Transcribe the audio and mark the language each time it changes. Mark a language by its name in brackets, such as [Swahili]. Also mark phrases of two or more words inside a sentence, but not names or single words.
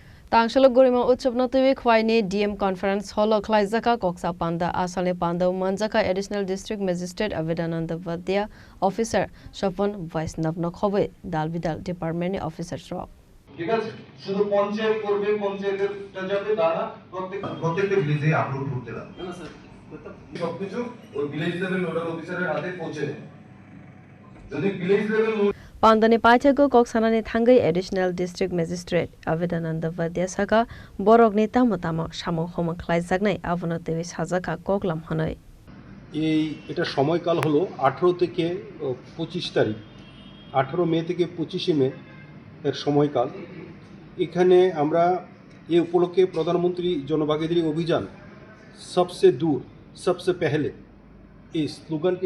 [Kok Borok] Tangshalo Gorima Uchapnativi Khwaini [English] DM Conference [Kok Borok] Holo Klaizaka Koksa Panda Asale Panda Manjaka [English] Additional District Magistrate [Kok Borok] Avidananda Vadia Officer Shapon Vaisnav Nokhobe Dalbidal [English] Department Officer [Kok Borok] Rock. [Bangla] ঠিক আছে শুধু পঞ্চায়েত করবে পঞ্চায়েতেরটা যাবে তারা প্রত্যেকটা ভিলেজে আপলোড করতে দাও না স্যার সবকিছু ওই [English] village level nodal officer's [Bangla] হাতে পৌঁছে দেয় যদি [English] village level [Kok Borok] Pandani Pachago Koksanani Thangai [English] Additional District Magistrate [Kok Borok] Avidananda Vadia Saka Borogni Tamotamo Shamo Homa Klaizagnai Avanatevi Hazaka Koklam Hanoi. [Bangla] এটা সময়কাল হলো 18 থেকে 25 তারিখ 18 মে থেকে 25 মে এর সময়কাল এখানে আমরা এই উপলক্ষে প্রধানমন্ত্রী জনভাগিদারি অভিযান [Hindi] सबसे दूर सबसे पहले [Bangla] এই স্লোগানকে